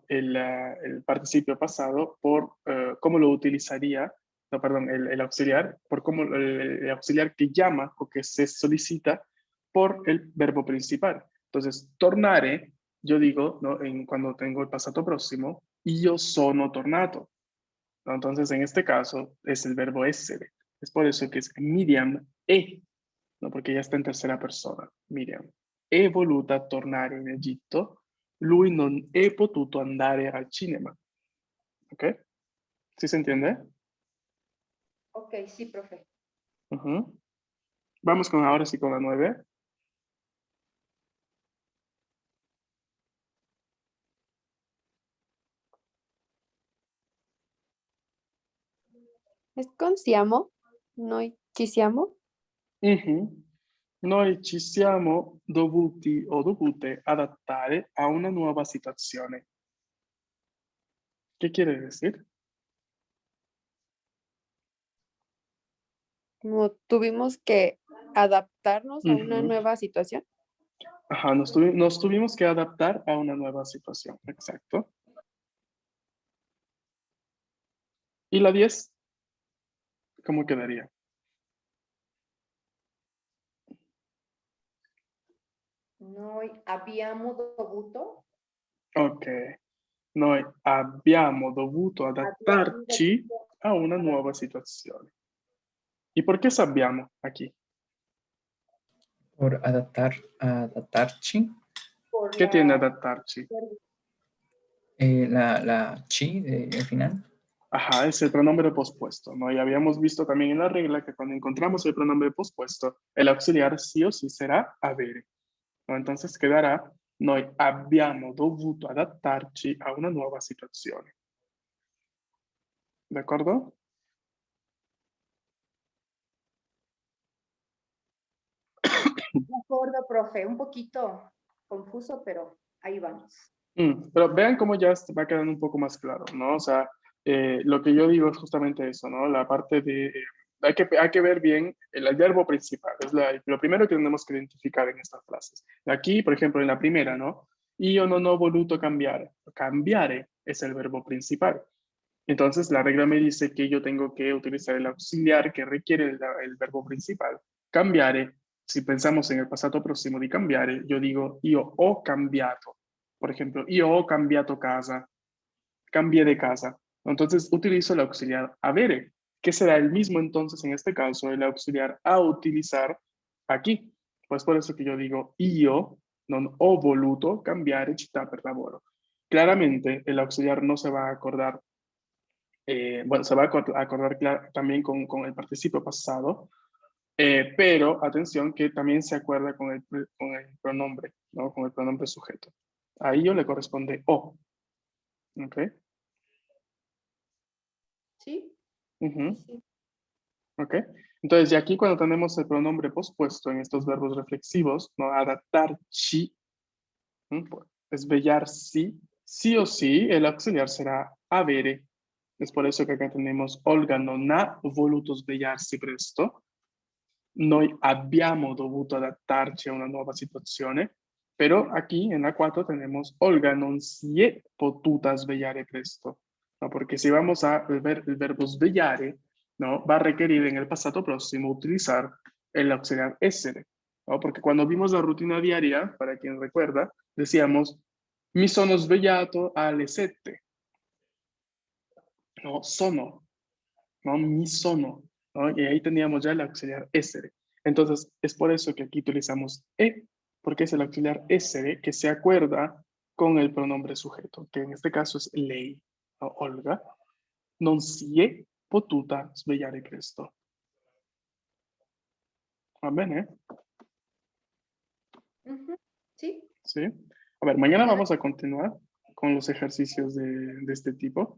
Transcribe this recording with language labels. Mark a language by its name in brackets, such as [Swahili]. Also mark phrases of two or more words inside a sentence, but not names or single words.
[Spanish] El participio pasado por cómo lo utilizaría, no, perdón, el auxiliar, por cómo el auxiliar que llama o que se solicita por el verbo principal. Entonces, tornare, yo digo, ¿no? Cuando tengo el pasado próximo, [Italian] io sono tornato, [Spanish] ¿no? Entonces, en este caso, es el verbo essere. Es por eso que es Miriam è, ¿no? Porque ya está en tercera persona. [Italian] Miriam è voluta tornare in Egitto, lui non è potuto andare al cinema. [Spanish] ¿Ok? ¿Sí se entiende? Ok, sí, profe. Ujú. Vamos con ahora sí con la 9. ¿Es con siamo? [Italian] ¿No ci siamo? Noi ci siamo dovuti o dovute adattare a una nuova situazione. [Spanish] ¿Qué quiere decir? Como tuvimos que adaptarnos a una Ujú. nueva situación. Ajá, nos tuvimos que adaptar a una nueva situación, exacto. ¿Y la 10? ¿Cómo quedaría? [Italian] Noi abbiamo dovuto. Ok. Noi abbiamo dovuto Abbiamo adattarci dovuto a una nuova situazione. [Spanish] ¿Y por qué sabbiamo aquí? Por adaptarci. por ¿Qué tiene la. [Italian] adattarci? [Spanish] La chi al final. Ajá, es el pronombre pospuesto, ¿no? Y habíamos visto también en la regla que cuando encontramos el pronombre pospuesto, el auxiliar sí o sí será avere, ¿no? Entonces quedará, [Italian] noi abbiamo dovuto adattarci a una nuova situazione. [Spanish] ¿De acuerdo? De acuerdo, profe. Un poquito confuso, pero ahí vamos. Pero vean cómo ya va quedando un poco más claro, ¿no? O sea, lo que yo digo es justamente eso, ¿no? La parte de, hay que ver bien el verbo principal, es lo primero que tenemos que identificar en estas frases. Aquí, por ejemplo, en la primera, ¿no? [Italian] Io non ho voluto cambiare. [Spanish] Cambiare es el verbo principal. Entonces, la regla me dice que yo tengo que utilizar el auxiliar que requiere el verbo principal. Cambiare, si pensamos en el pasado próximo de cambiare, yo digo [Italian] io ho cambiato. [Spanish] Por ejemplo, [Italian] io ho cambiato casa, [Spanish] cambié de casa. Entonces, utilizo el auxiliar avere, que será el mismo entonces en este caso, el auxiliar a utilizar aquí. Pues por eso que yo digo [Italian] io non ho voluto cambiare città per lavoro. [Spanish] Claramente, el auxiliar no se va a acordar bueno, se va a acordar también con el participio pasado, pero atención que también se acuerda con el pronombre, ¿no? Con el pronombre sujeto. A ello le corresponde o. ¿Ok? ¿Sí? Ujú. Sí. ¿Ok? Entonces, ya aquí cuando tenemos el pronombre pospuesto en estos verbos reflexivos, ¿no? Adattarci, esvellar sí, sí o sí, el auxiliar será avere. Es por eso que acá tenemos [Italian] Olga non ha voluto svegliarsi presto. Noi abbiamo dovuto adattarci a una nuova situazione, [Spanish] pero aquí en la 4 tenemos [Italian] Olga non si è potuta svegliare presto, [Spanish] ¿no? Porque si vamos a ver el verbo svegliare, ¿no? Va a requerir en el pasado próximo utilizar el auxiliar essere, ¿no? Porque cuando vimos la rutina diaria, para quien recuerda, decíamos [Italian] mi sono svegliato alle 7, [Spanish] no, sono, ¿no? [Italian] Mi sono, [Spanish] ¿no? Y ahí teníamos ya el auxiliar essere. Entonces, es por eso que aquí utilizamos e, porque es el auxiliar essere que se acuerda con el pronombre sujeto, que en este caso es lei, ¿no? [Italian] Olga, non si è potuta svegliare presto. ¿Va bene? [Spanish] Sí. ¿Sí? A ver, mañana vamos a continuar con los ejercicios de este tipo.